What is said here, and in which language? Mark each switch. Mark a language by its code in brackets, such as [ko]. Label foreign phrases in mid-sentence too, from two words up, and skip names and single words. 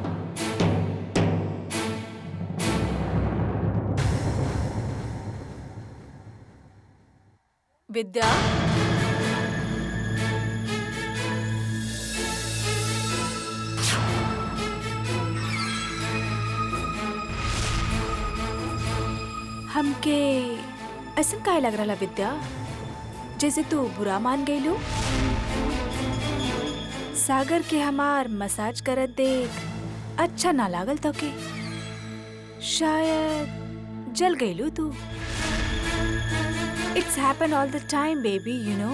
[bho] विद्या, हमके ऐसा काहे लग रहा विद्या, जैसे तू बुरा मान गई लो। सागर के हमार मसाज करत देख अच्छा ना लागल तो के, शायद जल गई लो तू। [en] It's happen all the time baby, you know.